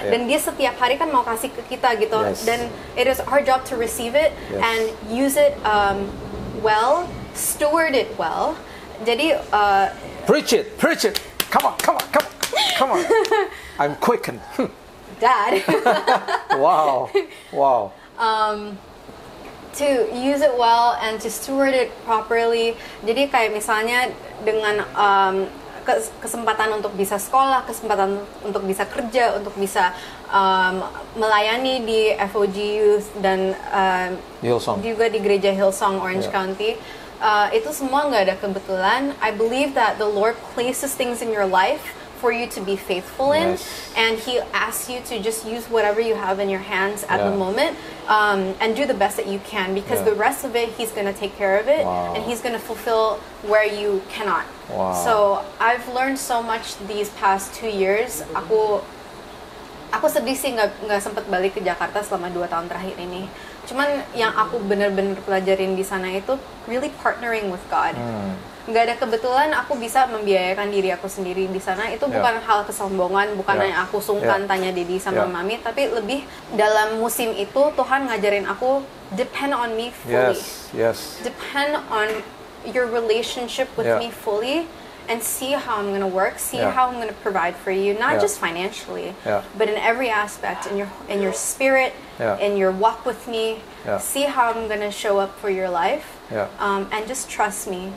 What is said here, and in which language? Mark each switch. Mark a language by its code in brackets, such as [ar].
[id] Dan Dia setiap hari kan mau kasih ke kita gitu. [en] Dan it is our job to receive it and use it well, steward it well. [id] Jadi [en] preach it. Come on. I'm quickened. Dad. Wow. To use it well and to steward it properly. [id] Jadi kayak misalnya dengan kesempatan untuk bisa sekolah, kesempatan untuk bisa kerja, untuk bisa melayani di FOG Youth dan juga di gereja Hillsong Orange County. Itu semua nggak ada kebetulan. [en] I believe that the Lord places things in your life for you to be faithful in, and He asks you to just use whatever you have in your hands at the moment, and do the best that you can, because the rest of it He's going to take care of it, and He's going to fulfill where you cannot. So I've learned so much these past 2 years. [id] Aku sedih sih nggak sempet balik ke Jakarta selama 2 tahun terakhir ini. Cuman yang aku benar-benar pelajarin di sana itu [en] really partnering with God. [id] Nggak ada kebetulan aku bisa membiayakan diri aku sendiri di sana. Itu bukan hal kesombongan, bukan yang aku sungkan tanya Dedi sama Mami, tapi lebih dalam musim itu Tuhan ngajarin aku [en] depend on me fully. Depend on your relationship with me fully, and see how I'm gonna work, see how I'm gonna provide for you, not just financially, but in every aspect, in your spirit, in your walk with me. See how I'm gonna show up for your life, and just trust me.